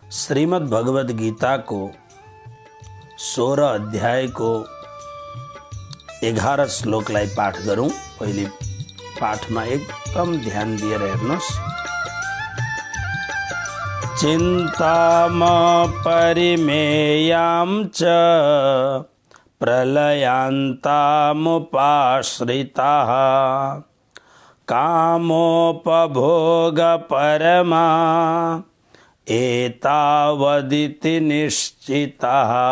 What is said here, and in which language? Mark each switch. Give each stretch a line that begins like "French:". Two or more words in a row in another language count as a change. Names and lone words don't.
Nepali: श्रीमद् भगवद गीता को 16 अध्याय को 11 श्लोकलाई पाठ गरौँ। पहिले पाठमा एकदम ध्यान दिएर हेर्नुहोस्।
Sanskrit: चिन्ताम परिमेयां च प्रलयान्तामुपाश्रिताः कामोपभोगपरमा एतावदिति निश्चितः।